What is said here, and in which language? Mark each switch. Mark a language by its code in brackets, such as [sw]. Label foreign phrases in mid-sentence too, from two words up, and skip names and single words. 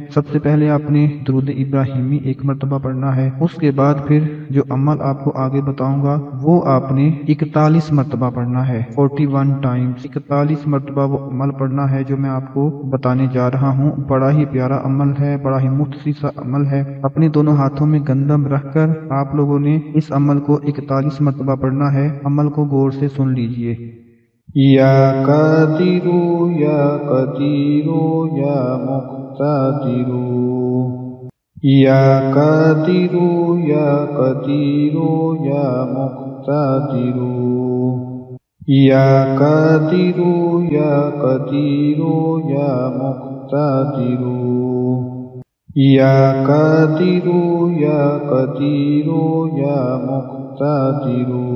[ur] سب سے پہلے آپ نے درود ابراہیمی 1 مرتبہ پڑھنا ہے، اس کے بعد پھر جو عمل آپ کو آگے بتاؤں گا وہ آپ نے 41 مرتبہ پڑھنا ہے، 41 ٹائمز، 41 مرتبہ وہ عمل پڑھنا ہے جو میں آپ کو بتانے جا رہا ہوں۔ بڑا ہی پیارا عمل ہے، بڑا ہی مختصر سا عمل ہے۔ اپنے دونوں ہاتھوں میں گندم رکھ کر آپ لوگوں نے اس عمل کو 41 مرتبہ پڑھنا ہے۔ عمل کو غور سے سن لیجئے۔ [ar] یا قادر یا قدیر یا مقتدر، یا قادر یا قدیر یا مقتدر، یا قادر یا قدیر یا مقتدر، یا قادر یا قدیر یا مقتدر،